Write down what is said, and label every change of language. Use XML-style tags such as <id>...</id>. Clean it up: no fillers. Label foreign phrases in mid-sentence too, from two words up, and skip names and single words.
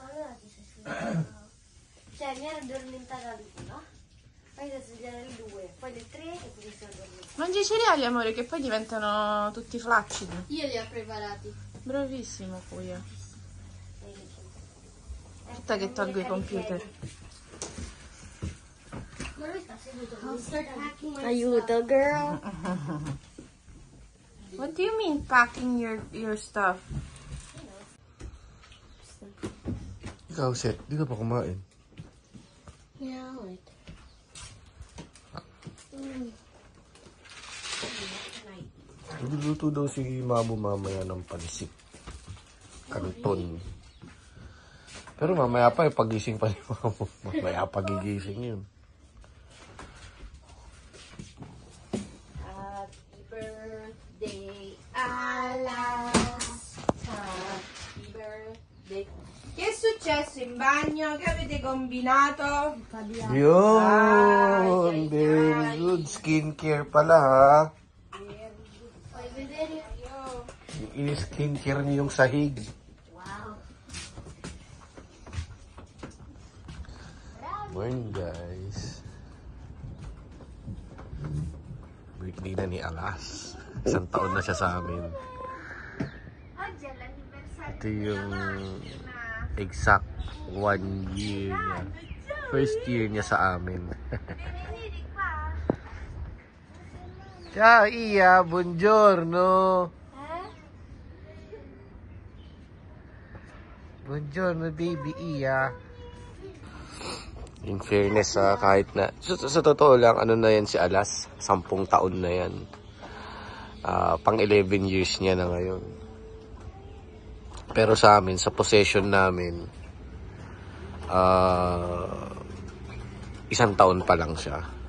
<it>Allora ti sei svegliata? Cioè, mi ero addormentata all'1, poi mi sono svegliata alle 2, poi alle 3 e poi mi sono addormentata. Mangi i cereali, amore, che poi diventano tutti flaccidi. Io li ho preparati. Bravissimo, Kuya. Aspetta che tolgo i computer. Ma lui sta seduto. Aiuto,</it> <en>girl. What do you mean packing your stuff?</en> <tl>Ikaw, Seth, di ka pa kumain.</tl> <en>Yeah, wait.</en> <tl>Nagluluto daw si Mamo mamaya ng pansit. Kanton. Pero mamaya pa, pagising pa ni Mamo. Mamaya pagigising yun.</tl> <en>Happy birthday, Alas. Happy birthday.</en> <it>Che è successo in bagno? Che avete combinato?</it> <en>Yun! Very good. Skincare pala, ha?</en> <it>Puoi vedere?</it> <tl>Yung skincare niyo yung sahig.</tl> <en>Wow. Morning, guys.</en> <tl>Birthday na ni Alas. 1 taon na siya sa amin. Ito yung</tl> <en>exact 1 year</en> <tl>niya.</tl> <en>First year</en> <tl>niya sa amin.</tl> <it>Ciao, Iya. Buongiorno. Buongiorno, baby Iya.</it> <en>In fairness,</en> <tl>kahit na sa totoo lang, ano na yan si Alas, 10 taon na yan. Pang 11 years niya na ngayon. Pero sa amin, sa possession namin, 1 taon pa lang siya.</tl>